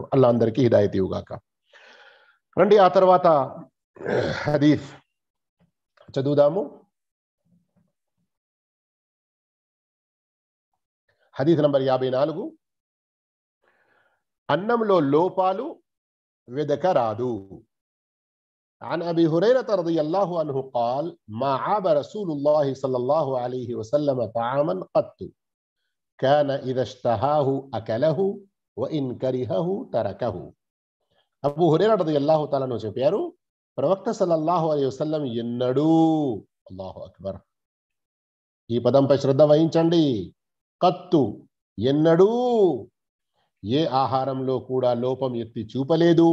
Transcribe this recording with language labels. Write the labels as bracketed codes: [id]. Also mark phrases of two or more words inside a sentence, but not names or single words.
[te] అల్లా అందరికీ హిదాయత్ ఇవ్వుగాక. రండి ఆ తర్వాత హదీస్ చదువుదాము. హదీస్ నంబర్ 54. అన్నంలో లోపాలు వెదకరాదు. [ar] عن أبي هريرة رضي الله عنه قال ما عاب رسول الله صلى الله عليه وسلم طعاما قط كان إذا اشتهاه أكله وإن كرهه تركه. [te] అబూ హురైరా [ar] رضي الله تعالى عنه [te] చెప్పారు, ప్రవక్త [ar] صلى الله عليه وسلم [te] ఎన్నడూ, [ar] الله أكبر, [te] ఈ పదంపై శ్రద్ధ వహించండి, కత్తు ఎన్నడూ ఏ ఆహారంలో కూడా లోపం ఎత్తి చూపలేదు.